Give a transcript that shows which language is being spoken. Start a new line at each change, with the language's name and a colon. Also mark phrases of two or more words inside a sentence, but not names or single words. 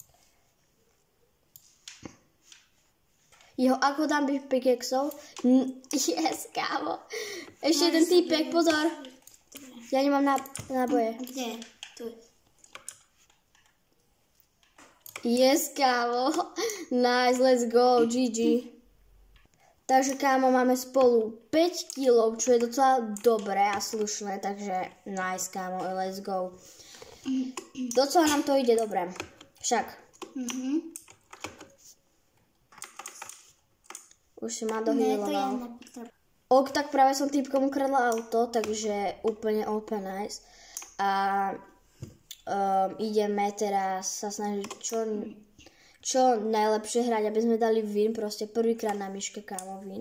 Slovak: Ako dám byť pickaxeom? Yes, kámo. Ešte jeden týpek, pozor. Ja nemám náboje. Kde? Tu. Yes, kámo.
English: Nice, let's go, GG.
Slovak: Takže, kámo, máme spolu 5 kilov, čo je docela dobré a slušné, takže nice, kámo,
English: let's go.
Slovak: Docela nám to ide dobre. Však. Už si ma dohýloval. Tak práve som týpkom ukradla auto, takže úplne
English: open nice.
Slovak: A ideme teraz sa snažiť čo najlepšie hrať, aby sme dali win, proste prvýkrát na myške, kámo, win.